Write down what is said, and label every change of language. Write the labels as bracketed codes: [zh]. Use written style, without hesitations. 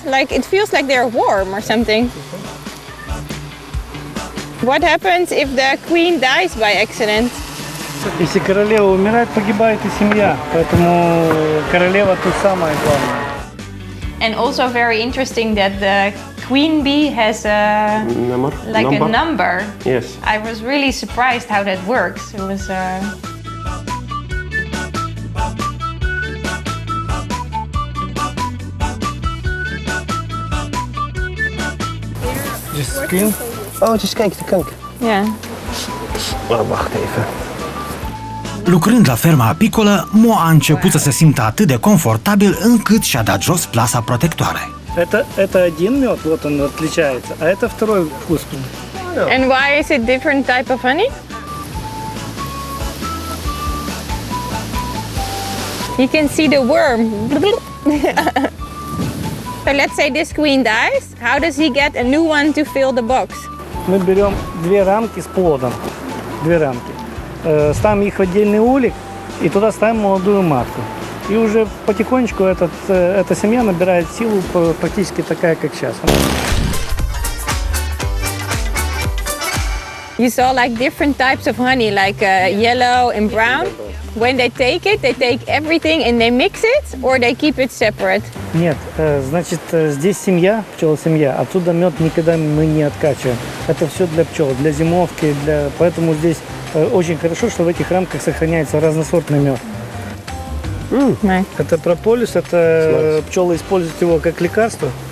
[en] Like it feels like they're warm or something. What happens if the queen dies by accident? [ru] Если королева умирает, погибает и семья. Поэтому королева тут самая главная. [en] And also very interesting that the queen bee has a number. Yes. I was really surprised how that works. It was Just skin. Oh, just kijk, de kank. yeah. [nl] Oh, wacht even. [ro] Lucrând la ferma apicolă, Mo a început să se simtă atât de confortabil încât și-a dat jos plasa protectoare. [ru] Это один мед, вот он отличается, а это второй вкусный. [en] And why is it different type of honey? You can see the worm. So let's say this queen dies. How does he get a new one to fill the box? [ru] Мы берем 2 рамки с плодом, 2 рамки, ставим их в отдельный улик и туда ставим молодую матку. И уже потихонечку эта семья набирает силу практически такая, как сейчас. [en] You saw like different types of honey, like yellow and brown. When they take everything and they mix it, or they keep it separate? [ru] Нет, значит, здесь семья, пчелосемья, отсюда мед никогда мы не откачиваем. Это все для пчел, для зимовки, поэтому здесь очень хорошо, что в этих рамках сохраняется разносортный мед. Это прополис, это пчелы используют его как лекарство.